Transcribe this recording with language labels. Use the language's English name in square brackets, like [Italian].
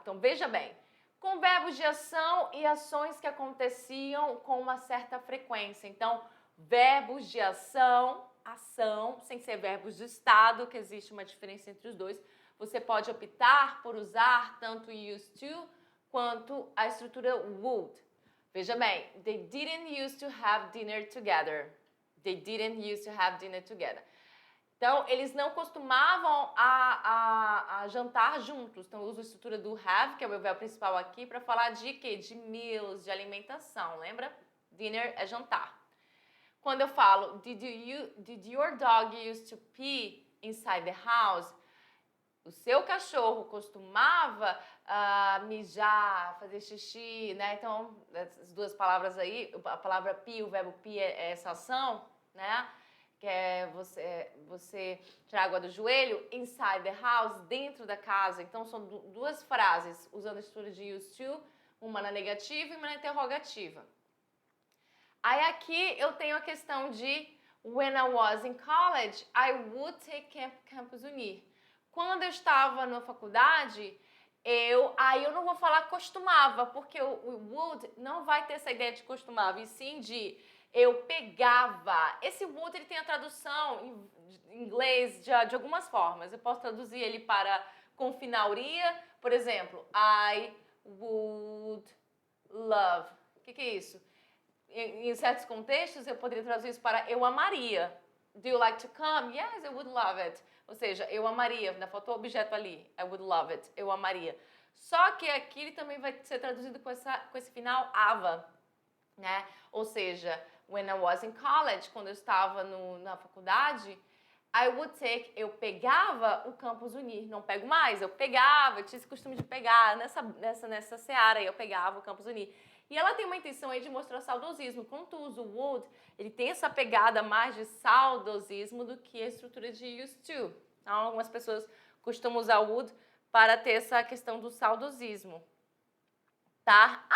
[Portuguese] Então, veja bem, com verbos de ação e ações que aconteciam com uma certa frequência. Então, verbos de ação, sem ser verbos de estado, que existe uma diferença entre os dois. Você pode optar por usar tanto used to quanto a estrutura would. Veja bem, [English] they didn't used to have dinner together. They didn't used to have dinner together. [Portuguese] Então, eles não costumavam a jantar juntos. Então, eu uso a estrutura do have, que é o meu verbo principal aqui, para falar de quê? De meals, de alimentação, lembra? Dinner é jantar. Quando eu falo, [English] did your dog used to pee inside the house? [Portuguese] O seu cachorro costumava mijar, fazer xixi, né? Então, essas duas palavras aí, a palavra pee, o verbo pee é essa ação, né? Que é você tirar água do joelho, [English] inside the house, [Portuguese] dentro da casa. Então, são duas frases usando a estrutura de used to, uma na negativa e uma na interrogativa. Aí aqui eu tenho a questão de [English] when I was in college, I would take Campus Unir. [Portuguese] Quando eu estava na faculdade, aí eu não vou falar costumava, porque o would não vai ter essa ideia de costumava, e sim de eu pegava. Esse would ele tem a tradução em inglês de algumas formas. Eu posso traduzir ele para com finalria, por exemplo, [English] I would love. [Portuguese] O que é isso? Em certos contextos, eu poderia traduzir isso para eu amaria. [English] Do you like to come? Yes, I would love it. [Portuguese] Ou seja, eu amaria. Ainda faltou o objeto ali. [English] I would love it. [Portuguese] Eu amaria. Só que aqui ele também vai ser traduzido com esse final ava, né? Ou seja, [English] when I was in college, [Portuguese] quando eu estava na faculdade, [English] I would take, [Portuguese] eu pegava o Campus Unir. Não pego mais, eu pegava, eu tinha esse costume de pegar nessa seara aí, eu pegava o Campus Unir. E ela tem uma intenção aí de mostrar saudosismo. Quando tu usa o would, ele tem essa pegada mais de saudosismo do que a estrutura de used to. Então, algumas pessoas costumam usar o would para ter essa questão do saudosismo. Tá?